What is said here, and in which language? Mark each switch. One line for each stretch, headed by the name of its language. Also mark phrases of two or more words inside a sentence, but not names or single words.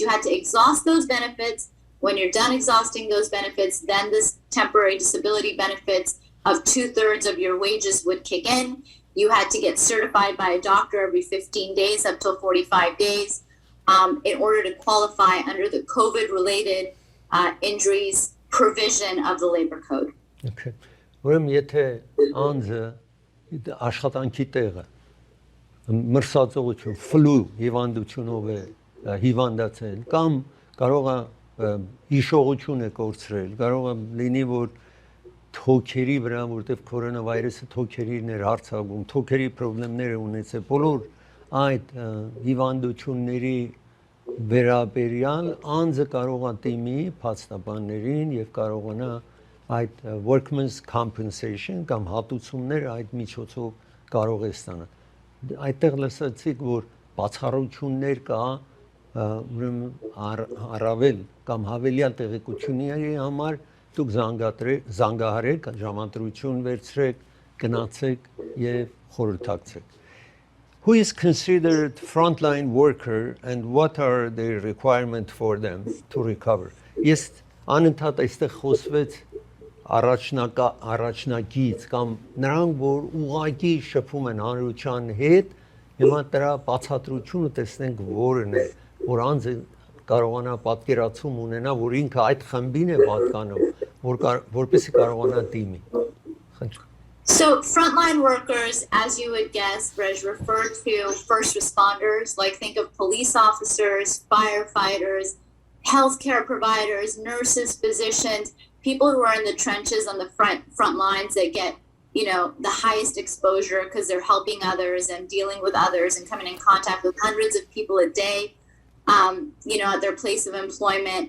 English: You had to exhaust those benefits. When you're done exhausting those benefits, then this temporary disability benefits of 2/3 of your wages would kick in. You had to get certified by a doctor every 15 days up till 45 days in order to qualify under the COVID-related injuries provision of the labor code.
Armenian: Okay. Ուրեմն եթե անձը աշխատանքի տեղը մրսածողություն, ֆլու հիվանդությունով է հիվանդացել կամ կարող է հիշողություն է կորցրել, կարող է լինի որ թոքերի վրա, որտեղ կորոնավիրուսը թոքերին էր հարձակվում, թոքերի խնդիրներ ունեցել, բոլոր այդ հիվանդությունների վերաբերյալ անձը կարող է դիմի փաստաբաններին եւ կարողանա այդ
English: workman's compensation
Armenian: կամ հատուցումներ այդ միջոցով կարող է ստանալ։ Այդտեղ լսեցիք, որ բացառություններ կա, ուրեմն առավել կամ հավելյալ տեղեկությունների համար դուք զանգահարեք, ժամանտրություն վերցրեք, գնացեք եւ խորհրդակցեք։
English: Who is considered frontline worker and what are the requirements for them to recover?
Armenian: Ես անընդհատ այստեղ խոսվեց առաջնակից կամ նրանք, որ ուղղակի շփում են հանրության հետ, հիմա դրա բացատրությունը տեսնենք որն է, որ անձը կարողանա պատկերացում ունենա, որ ինքը այդ խմբին է պատկանում, որպեսզի կարողանա դիմի։
English: So frontline workers, as you would guess, Vrej, refer to first responders, like think of police officers, firefighters, healthcare providers, nurses, physicians, people who are in the trenches on the front lines that get, the highest exposure because they're helping others and dealing with others and coming in contact with hundreds of people a day, at their place of employment.